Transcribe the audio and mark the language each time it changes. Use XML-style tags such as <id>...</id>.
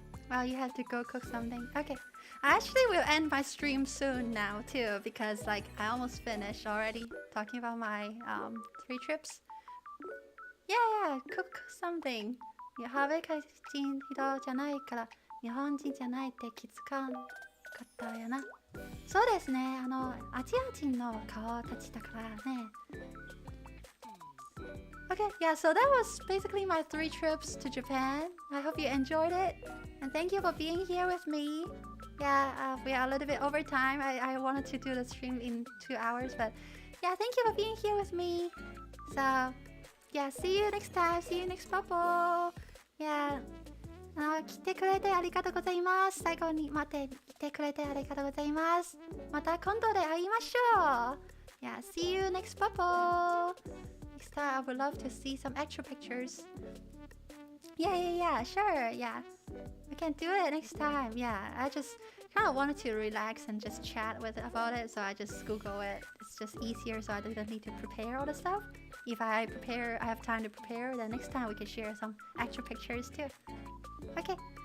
<en>Well, you have to go cook something. Okay. I actually will end my stream soon now too because I almost finished already talking about my 3 trips. Yeah, cook something.</en> <ja>アメリカ人人じゃないから日本人じゃないって気づかんかったやな。そうですね。アジア人の顔たちだからね。</ja> <en>Okay, yeah, so that was basically my 3 trips to Japan. I hope you enjoyed it. And thank you for being here with me. Yeah, we are a little bit over time. I wanted to do the stream in 2 hours, but yeah, thank you for being here with me. So, yeah, see you next time. See you next bubble. Yeah.</en> <ja>来てくれてありがとうございます。最後に待って来てくれてありがとうございます。また今度で会いましょう。</ja> <en>Yeah, see you next bubble. Next time I would love to see some extra pictures. Yeah, sure. Yeah. We can do it next time. Yeah, I just kind of wanted to relax and just chat about it, so I just Google it. It's just easier, so I don't need to prepare all the stuff. If I have time to prepare, then next time we can share some extra pictures too. Okay.</en>